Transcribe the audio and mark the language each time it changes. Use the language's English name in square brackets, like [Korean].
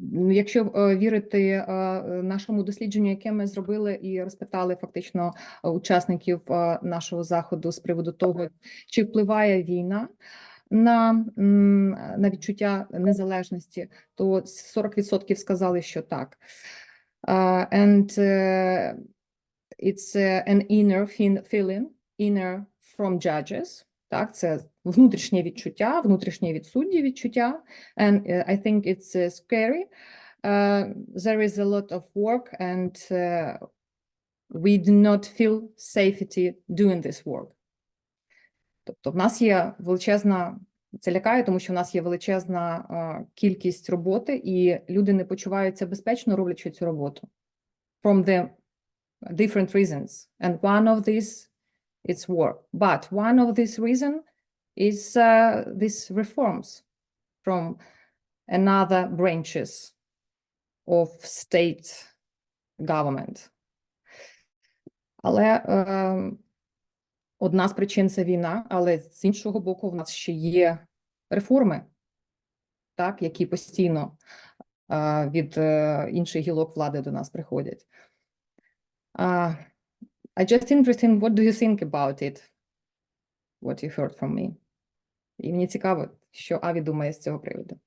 [Ukrainian] Якщо вірити нашому дослідженню, яке ми зробили і розпитали фактично учасників нашого заходу з приводу того, чи впливає війна на відчуття незалежності, то 40% сказали, що так. [English] And it's an inner feeling, inner from judges. [Ukrainian] Так, це внутрішнє відчуття, внутрішнє від суддів відчуття. [English] And I think it's scary. There is a lot of work and we do not feel safety doing this work. [Ukrainian] Тобто в нас є величезна, це лякає, тому що в нас є величезна кількість роботи, і люди не почуваються безпечно, роблячи цю роботу. [English] From the different reasons. And one of these is war. But one of these reasons is these reforms from another branches of state government. [Ukrainian] Але одна з причин – це війна, але з іншого боку в нас ще є реформи, так, які постійно від інших гілок влади до нас приходять. [English] I just interested, what do you think about it? What you heard from me? [Ukrainian] І мені цікаво, що Аві думає з цього приводу.